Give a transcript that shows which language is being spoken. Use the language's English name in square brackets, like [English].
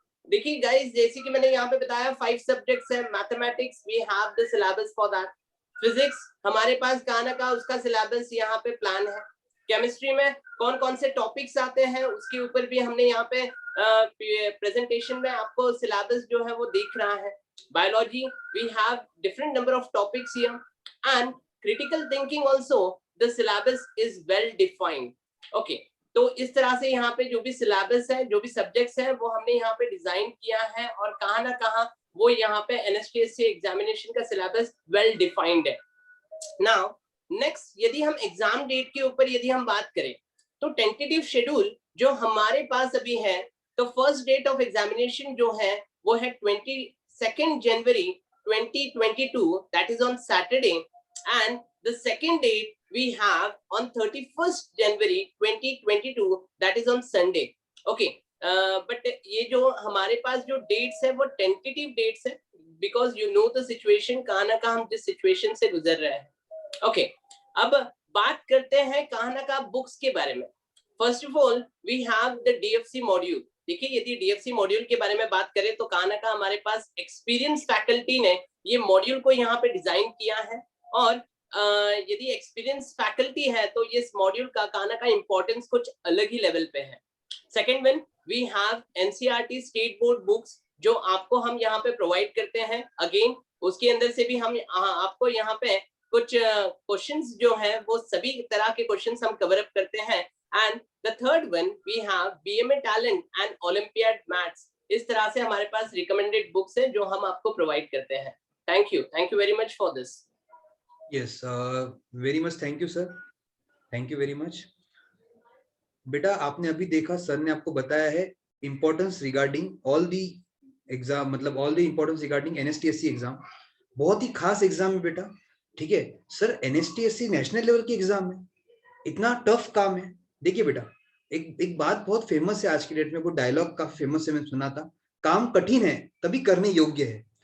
[Hindi] देखिए गाइस, जैसे कि मैंने यहाँ पे बताया 5 सब्जेक्ट्स है। [English] Mathematics we have the syllabus for that. [Hindi] Physics हमारे पास कहाँ ना कहाँ उसका सिलेबस यहाँ पे प्लान है। केमिस्ट्री में कौन कौन से टॉपिक्स आते हैं उसके ऊपर भी हमने यहाँ पे प्रेजेंटेशन में आपको सिलेबस जो है वो देख रहा है। [English] Biology, we have different number of topics here, and critical thinking also the syllabus is well defined. Okay, [Hindi] तो इस तरह से यहाँ पे जो भी सिलेबस है, जो भी सब्जेक्ट्स है, वो हमने यहाँ पे डिजाइन किया है और कहाँ ना कहाँ वो यहाँ पे NSTSC एग्जामिनेशन का सिलेबस वेल डिफाइंड है। नाउ नेक्स्ट, यदि हम एग्जाम डेट के ऊपर यदि हम बात करें तो टेंटेटिव शेड्यूल जो हमारे पास अभी है, तो फर्स्ट डेट ऑफ एग्जामिनेशन जो है वो है 22 जनवरी 2022, [English] That is on Saturday, and the second date we have on 31st January 2022, that is on Sunday. [Hindi] Okay, but ये जो हमारे पास जो dates है वो tentative dates है, [English] because you know the situation, [Hindi] कहाँ ना कहाँ हम जिस situation से गुजर रहे हैं. Okay, अब बात करते हैं कहाँ ना कहाँ books के बारे में. [English] First of all, we have the DFC module. [Hindi] देखिए, यदि DFC मॉड्यूल के बारे में बात करें तो कहाँ ना कहाँ हमारे पास एक्सपीरियंस फैकल्टी ने ये मॉड्यूल को यहाँ पे डिजाइन किया है, और यदि एक्सपीरियंस फैकल्टी है तो ये इस मॉड्यूल का कहाँ का इंपॉर्टेंस कुछ अलग ही लेवल पे है. [English] second one, we have NCERT state board books [Hindi] जो आपको हम यहाँ पे प्रोवाइड करते हैं. अगेन उसके अंदर से भी हम आपको यहाँ पे कुछ क्वेश्चंस जो हैं वो सभी तरह के क्वेश्चंस हम कवर अप करते हैं. [English] And the third one, we have BMA talent and olympiad maths. [Hindi] इस तरह से हमारे पास रिकमेंडेड बुक्स है जो हम आपको प्रोवाइड करते हैं. [English] Thank you very much for this. Yes, very much thank you sir, thank you very much. [Hindi] बेटा आपने अभी देखा, सर ने आपको बताया है importance regarding all the exam, मतलब [English] All the importance regarding NSTSC exam. [Hindi] बहुत ही खास एग्जाम है बेटा, ठीक है सर. NSTSC नेशनल लेवल की एग्जाम है, इतना टफ काम है. देखिए बेटा, एक बात बहुत फेमस है आज की डेट में, वो डायलॉग काफी फेमस है, मैंने सुना था, काम कठिन है तभी करने योग्य है.